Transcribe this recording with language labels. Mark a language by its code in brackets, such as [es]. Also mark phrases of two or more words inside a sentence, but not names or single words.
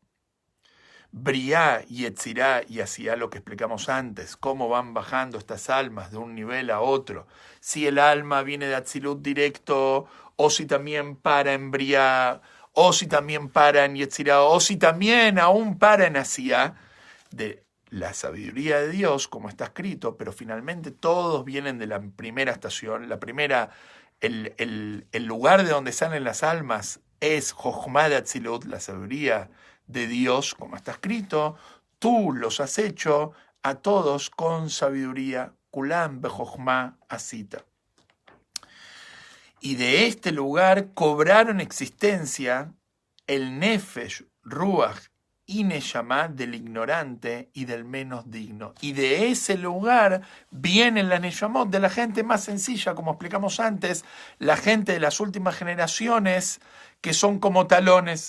[es] Briá y Etzirá y Asiá, lo que explicamos antes, cómo van bajando estas almas de un nivel a otro, si el alma viene de Atzilut directo, o si también para en Briá, o si también para en Yetzirá, o si también aún para en Asiá, de la sabiduría de Dios, como está escrito, pero finalmente todos vienen de la primera estación, el lugar de donde salen las almas es Jochma de Atzilut, la sabiduría de Dios, como está escrito, tú los has hecho a todos con sabiduría, [he] כולם בחכמה עשית. [es] Y de este lugar cobraron existencia el Nefesh, Ruach y Neshama del ignorante y del menos digno. Y de ese lugar vienen las Neshamot de la gente más sencilla, como explicamos antes, la gente de las últimas generaciones que son como talones.